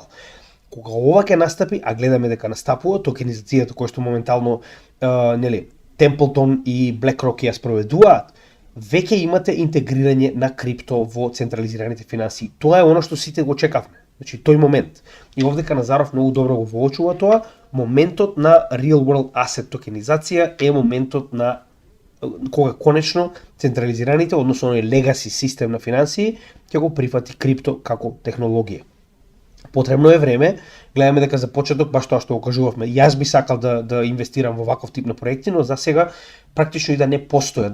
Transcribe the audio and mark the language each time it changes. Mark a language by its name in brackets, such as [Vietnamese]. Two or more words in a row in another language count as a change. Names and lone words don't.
[Macedonian] Кога ова ќе настапи, а гледаме дека настапува, токенизацијата која што моментално Templeton и BlackRock ја спроведуваат, веќе имате интегрирање на крипто во централизираните финансии. Тоа е она што сите го чекавме. Значи тој момент. И овдека Назаров многу добро го воочува тоа, моментот на [English] real world asset [Macedonian] токенизација е моментот на кога конечно централизираните, односно легаси систем на финансии, ќе го прифати крипто како технологија. Потребно е време, гледаме дека за почеток, баш тоа што го кажувавме, јас би сакал да инвестирам во ваков тип на проекти, но за сега практично и да не постојат.